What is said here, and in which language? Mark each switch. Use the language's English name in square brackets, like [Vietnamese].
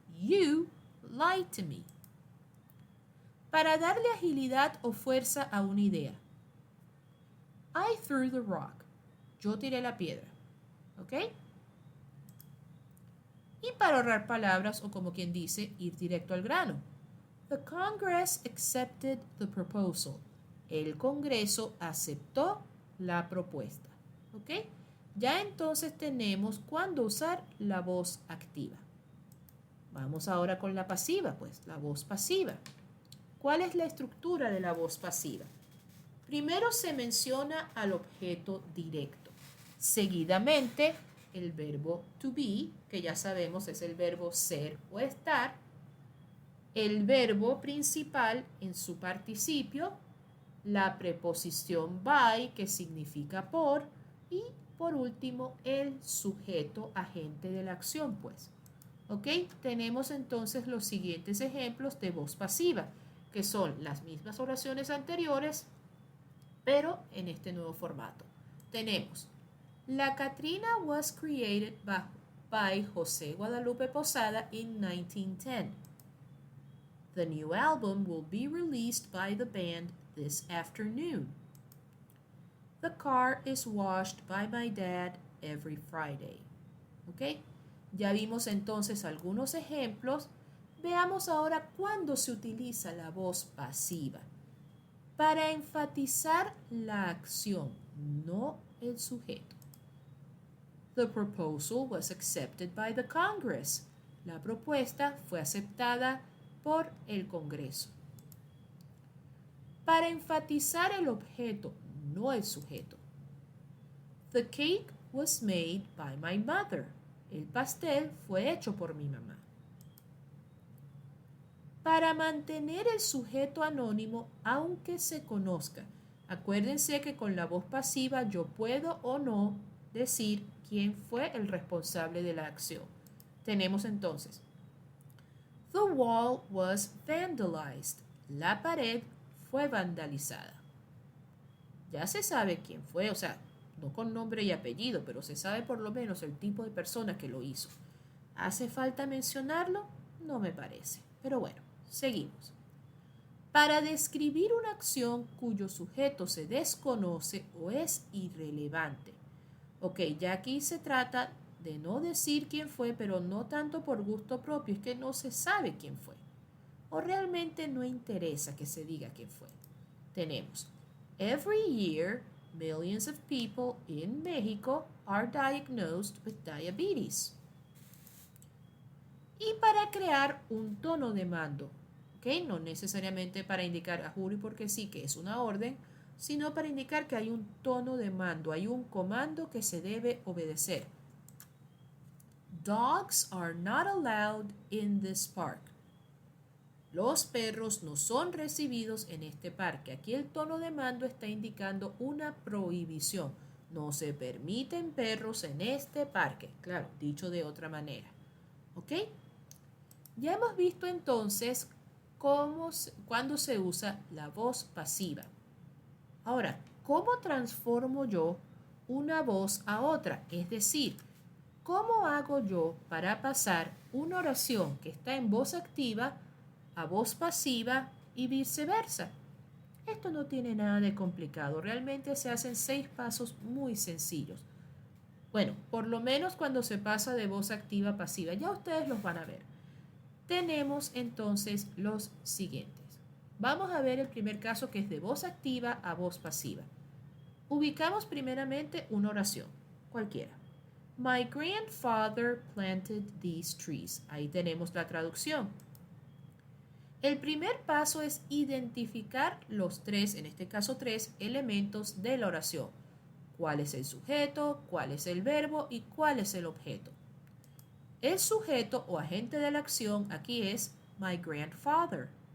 [English] You lied to me. [Spanish] Para darle agilidad o fuerza a una idea. [English] I threw the rock. [Spanish] Yo tiré la piedra. ¿Ok? Y para ahorrar palabras o como quien dice, ir directo al grano. [English] The Congress accepted the proposal. [Spanish] El Congreso aceptó la propuesta. ¿Ok? Ya entonces tenemos cuándo usar la voz activa. Vamos ahora con la pasiva, pues, la voz pasiva. ¿Cuál es la estructura de la voz pasiva? Primero se menciona al objeto directo. Seguidamente, el verbo to be, que ya sabemos es el verbo ser o estar. El verbo principal en su participio, la preposición by, que significa por, y por último el sujeto agente de la acción, pues. ¿Ok? Tenemos entonces los siguientes ejemplos de voz pasiva, que son las mismas oraciones anteriores, pero en este nuevo formato. [English] Tenemos, La Catrina was created by José Guadalupe Posada in 1910. The new album will be released by the band this afternoon. The car is washed by my dad every Friday. [Spanish] ¿Ok? Ya vimos entonces algunos ejemplos. Veamos ahora cuándo se utiliza la voz pasiva. Para enfatizar la acción, no el sujeto. [English] The proposal was accepted by the Congress. [Spanish] La propuesta fue aceptada por el Congreso. Para enfatizar el objeto, no el sujeto. [English] The cake was made by my mother. [Spanish] El pastel fue hecho por mi mamá. Para mantener el sujeto anónimo, aunque se conozca. Acuérdense que con la voz pasiva yo puedo o no decir quién fue el responsable de la acción. Tenemos entonces, [English] the wall was vandalized. [Spanish] La pared fue vandalizada. Ya se sabe quién fue, o sea, no con nombre y apellido, pero se sabe por lo menos el tipo de persona que lo hizo. ¿Hace falta mencionarlo? No me parece, pero bueno. Seguimos. Para describir una acción cuyo sujeto se desconoce o es irrelevante. Ok, ya aquí se trata de no decir quién fue, pero no tanto por gusto propio, es que no se sabe quién fue. O realmente no interesa que se diga quién fue. [English] Tenemos, every year, millions of people in Mexico are diagnosed with diabetes. [Spanish] y para crear un tono de mando. ¿Ok? No necesariamente para indicar a juro y porque sí que es una orden, sino para indicar que hay un tono de mando, hay un comando que se debe obedecer. [English] Dogs are not allowed in this park. [Spanish] Los perros no son recibidos en este parque. Aquí el tono de mando está indicando una prohibición. No se permiten perros en este parque. Claro, dicho de otra manera. ¿Ok? Ya hemos visto entonces cuándo se usa la voz pasiva. Ahora, ¿cómo transformo yo una voz a otra? Es decir, ¿cómo hago yo para pasar una oración que está en voz activa a voz pasiva y viceversa? Esto no tiene nada de complicado. Realmente se hacen 6 pasos muy sencillos. Bueno, por lo menos cuando se pasa de voz activa a pasiva. Ya ustedes los van a ver. Tenemos entonces los siguientes. Vamos a ver el primer caso que es de voz activa a voz pasiva. Ubicamos primeramente una oración, cualquiera. [English] My grandfather planted these trees. [Spanish] Ahí tenemos la traducción. El primer paso es identificar los tres, en este caso 3, elementos de la oración. ¿Cuál es el sujeto? ¿Cuál es el verbo? ¿Y cuál es el objeto? El sujeto o agente de la acción aquí es [English] my grandfather.